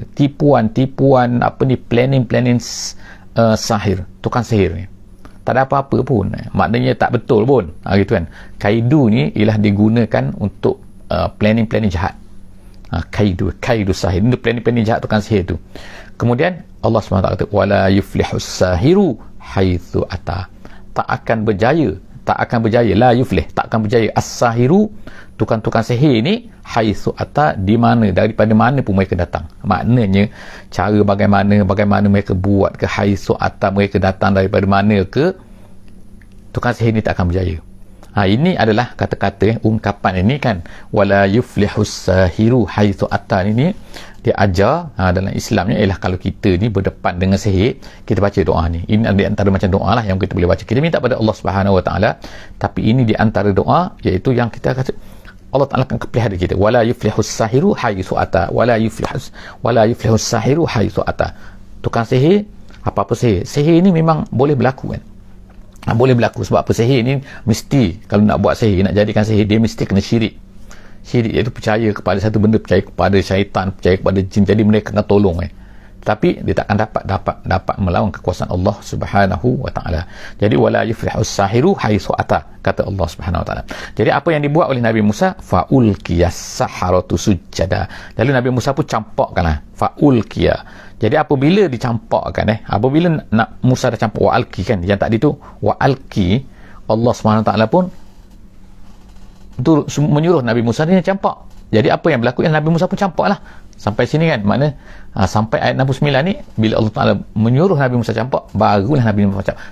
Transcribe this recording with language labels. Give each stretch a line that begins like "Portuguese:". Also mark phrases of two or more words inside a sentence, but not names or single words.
Malay: Tipuan, apa ni, planning sahir, tukang sihir ni. Tak ada apa-apa pun, maknanya tak betul pun, gitu kan. Kaidu ni ialah digunakan untuk planning jahat. Kaidu sahir, itu planning jahat tukang sihir tu. Kemudian Allah SWT kata
Arabic: ولا يفلح الساحر حيث أتى,
Malay: tak akan berjaya,
Arabic: لا يفلح,
Malay: tak akan berjaya as-sahiru, tukang-tukang sihir ni,
Arabic: حيث أتى,
Malay: di mana, daripada mana pun mereka datang. Maknanya cara bagaimana mereka buat ke,
Arabic: حيث أتى,
Malay: mereka datang daripada mana ke, tukang sihir ni tak akan berjaya. Ini adalah kata-kata, ungkapan ini kan,
Arabic: ولا يفلح الساحر حيث أتى,
Malay: ini dia ajar dalam Islamnya ialah kalau kita ni berdepan dengan sihir, kita baca doa ni. Ini di antara macam doa lah yang kita boleh baca. Kita minta pada Allah
Arabic: سبحانه وتعالى,
Malay: tapi ini di antara doa iaitu yang kita kata Allah Taala akan pelihara kita.
Arabic: ولا يفلح الساحر حيث أتى، ولا يفلح الساحر حيث أتى.
Malay: Tukang sihir, apa-apa sihir ni memang boleh berlaku kan. Boleh berlaku sebab apa? Sihir ni mesti, kalau nak buat sihir, nak jadikan sihir, dia mesti kena syirik iaitu percaya kepada satu benda, percaya kepada syaitan, percaya kepada jin, jadi mereka akan tolong tapi dia takkan dapat melawan kekuasaan Allah
Arabic: سبحانه وتعالى. Jadi ولا يفلح الساحر حيث أتى,
Malay: kata Allah
Arabic: سبحانه وتعالى.
Malay: Jadi apa yang dibuat oleh Nabi Musa,
Arabic: فألقي السحرة سجدا,
Malay: lalu Nabi Musa pun campakkanlah, faulqiya. Jadi apabila dicampakkan apabila nak Musa dah campak wa'alki kan, yang tadi tu wa'alki, Allah SWT pun tu menyuruh Nabi Musa ni campak. Jadi apa yang berlaku, yang Nabi Musa pun campak lah. Sampai sini kan, makna sampai ayat 69 ni, bila Allah Ta'ala menyuruh Nabi Musa campak, barulah Nabi Musa campak.